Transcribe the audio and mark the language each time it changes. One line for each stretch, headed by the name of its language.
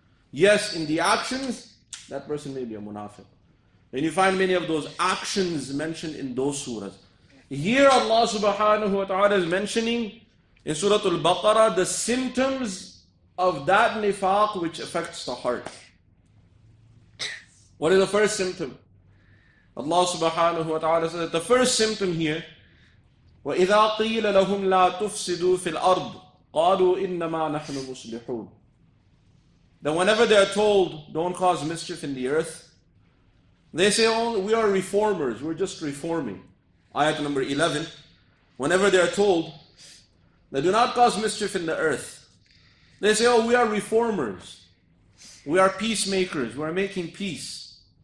English: Yes, in the actions, that person may be a munafiq. And you find many of those actions mentioned in those surahs. Here Allah subhanahu wa ta'ala is mentioning in Surah Al-Baqarah the symptoms of that nifaq which affects the heart. What is the first symptom?
Arabic: Allah subhanahu wa ta'ala
English: says that the first symptom here,
Arabic: وَإِذَا قِيلَ لَهُمْ لَا تُفْسِدُوا فِي الْأَرْضِ قَالُوا إِنَّمَا نَحْنُ مُصْلِحُونَ.
English: That whenever they are told, don't cause mischief in the earth, they say, oh, we are reformers, we're just reforming. Ayat number 11, whenever they are told, they do not cause mischief in the earth, they say, oh, we are reformers, we are peacemakers, we are making peace.